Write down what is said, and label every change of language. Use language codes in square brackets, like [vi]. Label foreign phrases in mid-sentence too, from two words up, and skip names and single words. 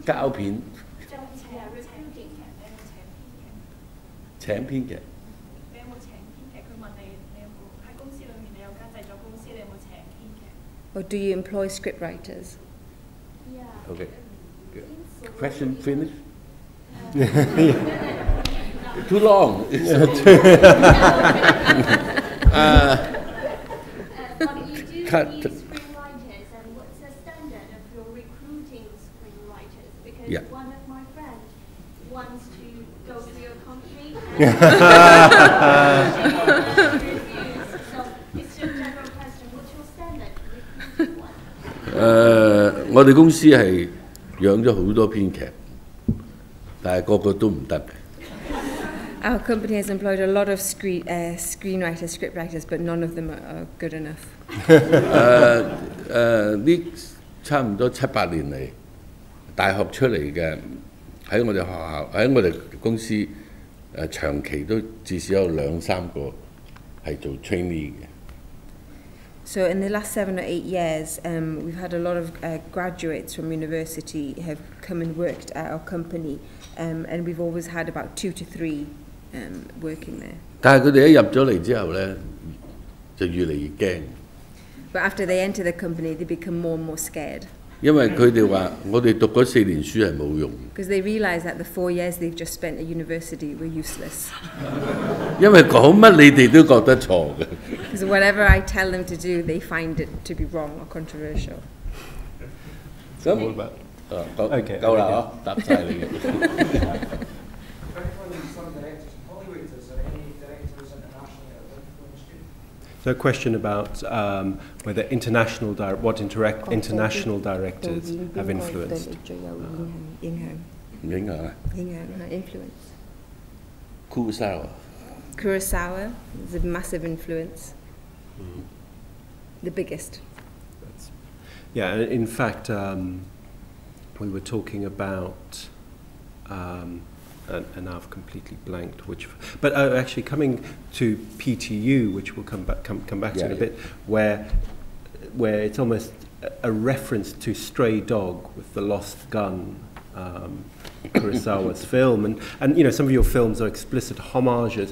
[yue] 交片。 recruiting。請編劇。你有冇請編劇？佢問你有冇喺公司裏面你有間製作公司，你有冇請編劇 [en] Or do you employ script writers? Yeah. Okay. Question finished? Too long. But you do Cut. need screenwriters, and what's the standard of your recruiting screenwriters? Because Yeah. one of my friends wants to go to your company and reviews. So it's your general question. What's your standard recruiting one? [yue] 我哋公司係養咗好多編劇，但係個個都唔得嘅。 [en] Our company has employed a lot of screenwriters, scriptwriters, but none of them are good enough. [yue] 呢差唔多7-8年嚟，大學出嚟嘅喺我哋學校喺我哋公司長期都至少有2-3個係做 trainee 嘅。 [en] So in the last 7 or 8 years, we've had a lot of graduates from university have come and worked at our company, and we've always had about 2 to 3 working there. [yue] 但係佢哋一入咗嚟之後咧，就越嚟越驚。 [en] But after they enter the company, they become more and more scared. [yue] 因為佢哋話：我哋讀嗰4年書係冇用。 [en] Because they realise that the 4 years they've just spent at university were useless. [yue] 因為講乜你哋都覺得錯嘅。 [en] Because whatever I tell them to do, they find it to be wrong or controversial. [yue] 咁 [en] Okay. [yue] 夠啦嗬，答晒你嘅。 [en] So a question about whether international international directors have influenced. [yue] 唔影響啊 [en] influence. Kurosawa。 Kurosawa is a massive influence. The biggest. Yeah, in fact, we were talking about, and now I've completely blanked which, but actually coming to PTU, which we'll come back to in a bit, where it's almost a reference to Stray Dog with the Lost Gun, Kurosawa's film, and you know some of your films are explicit homages.